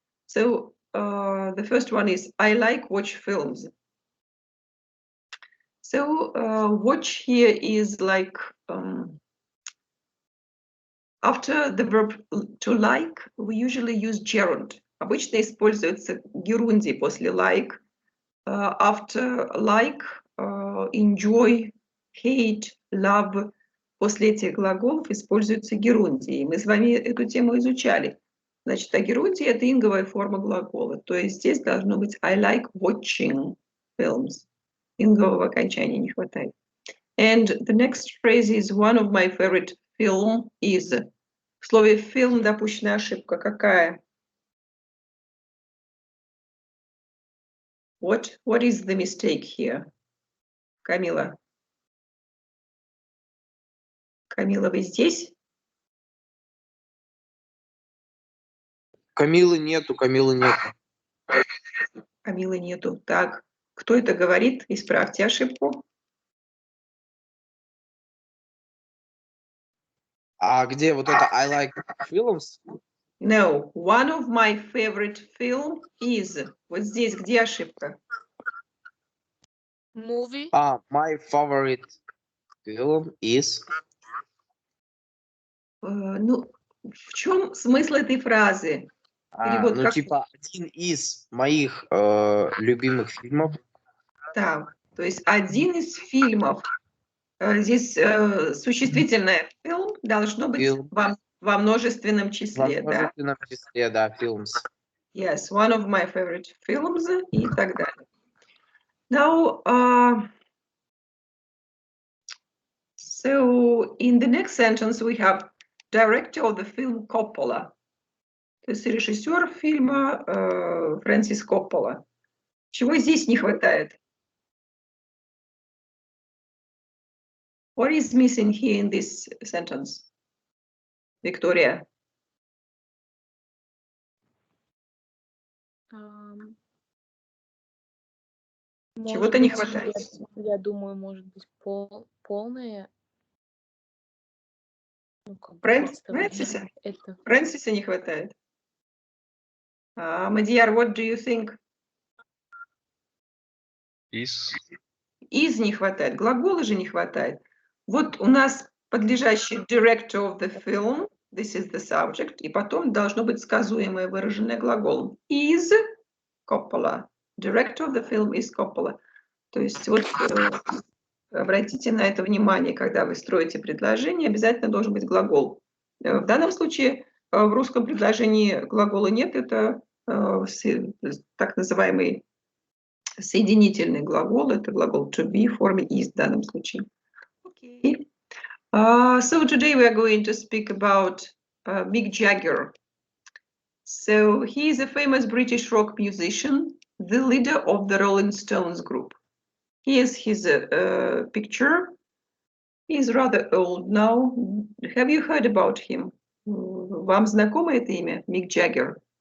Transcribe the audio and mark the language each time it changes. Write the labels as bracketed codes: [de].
[en] So the first one is, I like watch films. So watch here is like after the verb to like, we usually use gerund. [ru] Обычно используется герундий после like. [en] After like, enjoy, hate, love. [ru] После этих глаголов используются герундии. Мы с вами эту тему изучали. Значит, а герундия – это инговая форма глагола. То есть здесь должно быть [en] I like watching films. [ru] Ингового окончания не хватает. [en] And the next phrase is one of my favorite film is. [ru] В слове film допущена ошибка. Какая? [en] What is the mistake here? [ru] Камила? Камила, вы здесь? Камилы нету. Камилы нету. Так, кто это говорит? Исправьте ошибку. А где вот это [en] I like films? No, one of my favorite film is. [ru] Вот здесь где ошибка? [en] Movie. My favorite film is. [ru] Ну, в чем смысл этой фразы? Перевод Ну, как? типа, один из моих любимых фильмов. Так, то есть один из фильмов. Здесь существительное film должно быть во множественном числе. Во множественном числе, да, films. [en] Yes, one of my favorite films [ru] и так далее. [en] Now, so in the next sentence we have director of the film Coppola. [ru] То есть режиссер фильма Фрэнсис Коппола. Чего здесь не хватает? [en] What is missing here in this sentence? [ru] Виктория. Чего-то не хватает. Я думаю, может быть, полное. Фрэнсиса? Фрэнсиса не хватает. Мадияр, [en] what do you think? [ru] Из не хватает. Глагола же не хватает. Вот у нас подлежащий [en] director of the film, this is the subject, [ru] и потом должно быть сказуемое, выраженное глаголом. [en] Is Coppola. Director of the film is Coppola. [ru] То есть вот обратите на это внимание, когда вы строите предложение, обязательно должен быть глагол. В данном случае в русском предложении глагола нет, это так называемый соединительный глагол, это глагол to be в форме is в данном случае. [en] Okay. So today we are going to speak about Mick Jagger. So he is a famous British rock musician, the leader of the Rolling Stones group. Here's his picture. He's rather old now. Have you heard about him? [ru] Вам знакомо это имя, Mick Jagger?